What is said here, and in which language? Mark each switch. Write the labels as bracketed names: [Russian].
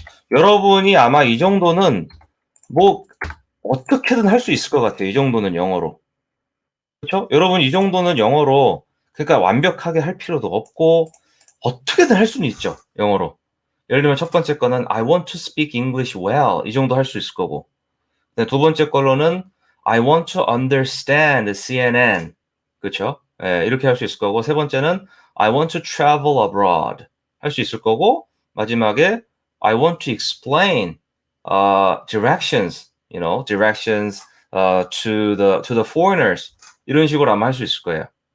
[Korean] 여러분이 아마 이 정도는 뭐 어떻게든 할 수 있을 것 같아요. 이 정도는 영어로. 그렇죠? 여러분 이 정도는 영어로 그러니까 완벽하게 할 필요도 없고 어떻게든 할 수는 있죠. 영어로. 예를 들면 첫 번째 거는 [English] I want to speak English well [Korean] 이 정도 할 수 있을 거고. [English] 두 번째 걸로는 I want to understand CNN. [Korean] 그렇죠? 예, 이렇게 할 수 있을 거고 세 번째는 [English] I want to travel abroad [Korean] 할 수 있을 거고 마지막에 [English] I want to explain directions, directions to the foreigners [Korean] 이런 식으로 아마 할 수 있을 거예요.